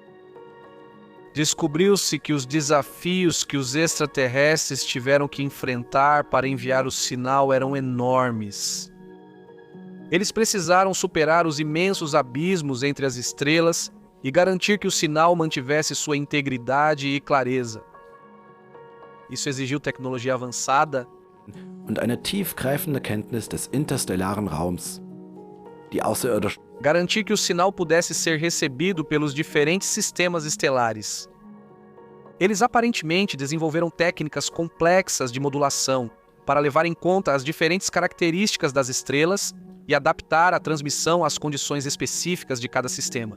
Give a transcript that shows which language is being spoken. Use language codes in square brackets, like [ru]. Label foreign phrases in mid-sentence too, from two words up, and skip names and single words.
[pt] Descobriu-se que os desafios que os extraterrestres tiveram que enfrentar para enviar o sinal eram enormes. Eles precisaram superar os imensos abismos entre as estrelas e garantir que o sinal mantivesse sua integridade e clareza. Isso exigiu tecnologia avançada [de] Und eine tiefgreifende Kenntnis des interstellaren Raums. Die Außerirdischen [pt] garantir que o sinal pudesse ser recebido pelos diferentes sistemas estelares. Eles aparentemente desenvolveram técnicas complexas de modulação para levar em conta as diferentes características das estrelas e adaptar a transmissão às condições específicas de cada sistema.